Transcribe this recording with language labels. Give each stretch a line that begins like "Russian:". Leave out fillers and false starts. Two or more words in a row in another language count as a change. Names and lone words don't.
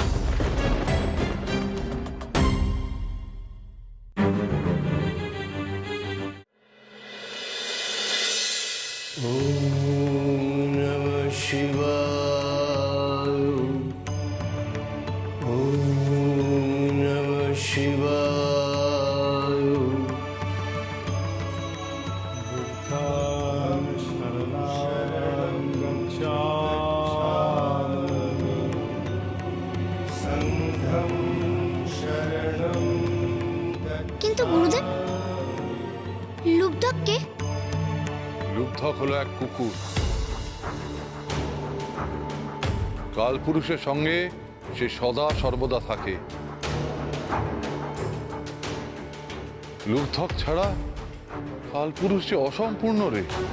Sanskrit: শিবায়, ওম নমঃ শিবায়।
Pali: বুদ্ধং শরণং গচ্ছামি, সংঘং শরণং গচ্ছামি।
Bangla: কিন্তু গুরুদেব, লুব্ধক কে? লুব্ধক হলো এক কুকুর। কালপুরুষের সঙ্গে সে সদা সর্বদা থাকে। লুব্ধক ছাড়া কালপুরুষ যে অসম্পূর্ণ রে।